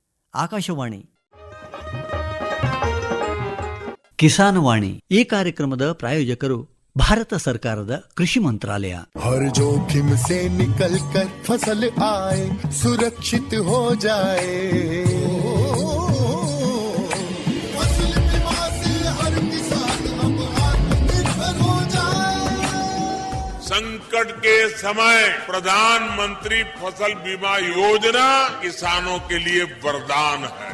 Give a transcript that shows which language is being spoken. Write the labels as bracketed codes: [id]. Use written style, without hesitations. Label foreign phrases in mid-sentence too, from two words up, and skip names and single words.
[kn] ಆಕಾಶವಾಣಿ ಕಿಸಾನ್ ವಾಣಿ ಈ ಕಾರ್ಯಕ್ರಮದ ಪ್ರಾಯೋಜಕರು ಭಾರತ ಸರ್ಕಾರದ ಕೃಷಿ ಮಂತ್ರಾಲಯ. [hi] हर जोखिम से निकल कर फसल आए, सुरक्षित हो जाए, फसल बीमा से हर किसान अब आत्मनिर्भर हो जाए। संकट के समय प्रधानमंत्री फसल बीमा योजना किसानों के लिए वरदान है।